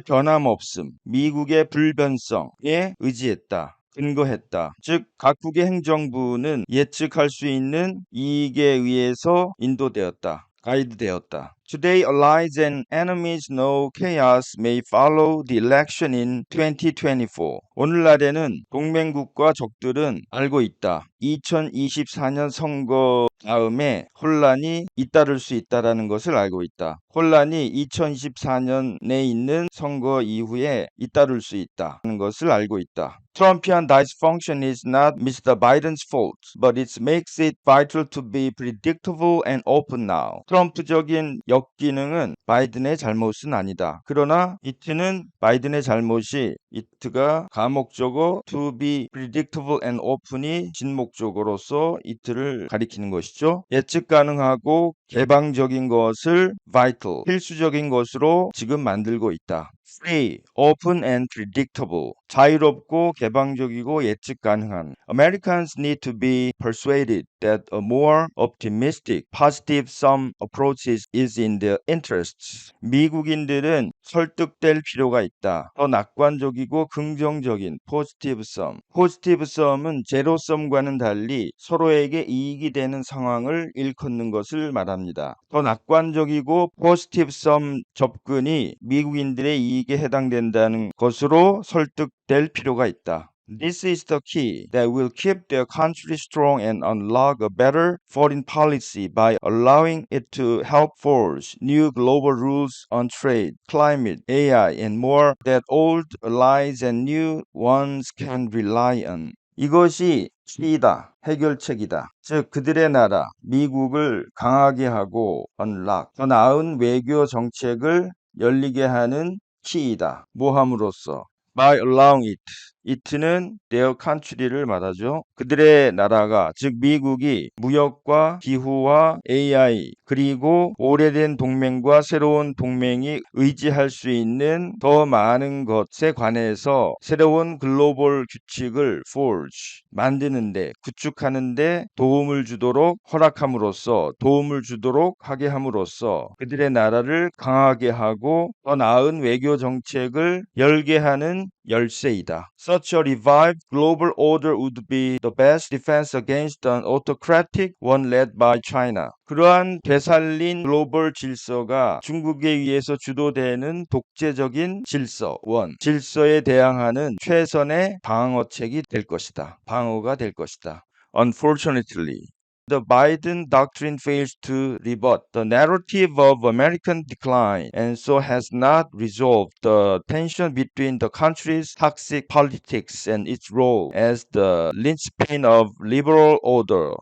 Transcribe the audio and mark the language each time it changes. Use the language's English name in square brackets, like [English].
[Korean] 미국의 변함없음, 미국의 불변성에 의지했다. 근거했다. 즉 각국의 행정부는 예측할 수 있는 이익에 의해서 인도되었다. 가이드되었다. [English] Today, allies and enemies know chaos may follow the election in 2024. [Korean] 오늘날에는 동맹국과 적들은 알고 있다. 2024년 선거 다음에 혼란이 잇따를 수 있다라는 것을 알고 있다. 혼란이 2024년에 있는 선거 이후에 잇따를 수 있다는 것을 알고 있다. [English] Trumpian dysfunction is not Mr. Biden's fault, but it makes it vital to be predictable and open now. [Korean] 트럼프적인 역기능은 바이든의 잘못은 아니다. 그러나 이트는 바이든의 잘못이 이트가 가목적어 [English] to be predictable and open [Korean] 이 진목적어로서 이트를 가리키는 것이죠. 예측 가능하고 개방적인 것을 vital, 필수적인 것으로 지금 만들고 있다. [English] Free, open and predictable. [Korean] 자유롭고 개방적이고 예측 가능한. [English] Americans need to be persuaded that a more optimistic, positive sum approach is in their interests. [Korean] 미국인들은 설득될 필요가 있다. 더 낙관적이고 긍정적인 positive sum. positive sum은 제로 썸과는 달리 서로에게 이익이 되는 상황을 일컫는 것을 말합니다. 더 낙관적이고 positive sum 접근이 미국인들의 이익에 해당된다는 것으로 설득될 필요가 있다. [English] This is the key that will keep their country strong and unlock a better foreign policy by allowing it to help forge new global rules on trade, climate, AI, and more that old allies and new ones can rely on. [Korean] 이것이 키이다, 해결책이다. 즉 그들의 나라, 미국을 강하게 하고 unlock, 더 나은 외교 정책을 열리게 하는 키이다. 모함으로써 [English] by allowing it. [Korean] it는 [English] their country [Korean] 를 말하죠. 그들의 나라가 즉 미국이 무역과 기후와 AI 그리고 오래된 동맹과 새로운 동맹이 의지할 수 있는 더 많은 것에 관해서 새로운 글로벌 규칙을 forge 만드는데 구축하는데 도움을 주도록 허락함으로써 도움을 주도록 하게 함으로써 그들의 나라를 강하게 하고 더 나은 외교 정책을 열게 하는 열쇠이다. [English] Such a revived global order would be the best defense against an autocratic one led by China. [Korean] 그러한 되살린 글로벌 질서가 중국에 의해서 주도되는 독재적인 질서에 대항하는 최선의 방어책이 될 것이다. 방어가 될 것이다. [English] Unfortunately, the Biden doctrine fails to rebut the narrative of American decline and so has not resolved the tension between the country's toxic politics and its role as the linchpin of liberal order.